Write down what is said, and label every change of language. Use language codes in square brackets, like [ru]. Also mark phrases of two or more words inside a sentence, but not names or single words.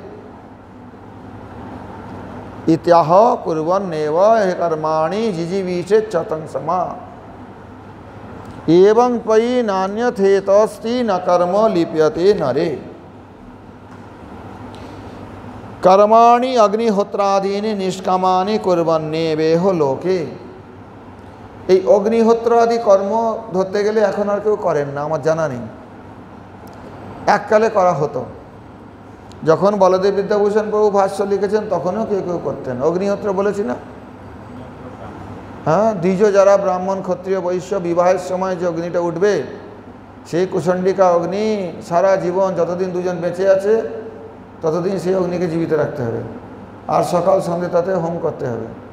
[sa] ইত্যাহ কুর্বন্নেব কর্মাণি জিজিবিষে চতং সমা এবং পয়ি নান্যথেতস্তি ন কর্ম লিপ্যতে নরে। कर्माणि अग्निहोत्रादीनि निष्कामानि कुर्वन्नेवेह लोके। [bn] এই অগ্নিহোত্র আদি কর্ম ধরতে গেলে এখন আর কেউ করেন না, আমার জানা নেই। এককালে করা হতো, যখন বলদেব বিদ্যাভূষণ প্রভু ভাষ্য লিখেছেন তখনও কেউ কেউ করতেন। অগ্নিহোত্র বলেছি না? হ্যাঁ, দ্বিজ যারা ব্রাহ্মণ ক্ষত্রিয় বৈশ্য বিবাহের সময় যে অগ্নিটা উঠবে, সেই কুশণ্ডিকা অগ্নি সারা জীবন যতদিন দুজন বেঁচে আছে ততদিন সেই অগ্নিকে জীবিত রাখতে হবে, আর সকাল সন্ধ্যে তাতে হোম করতে হবে।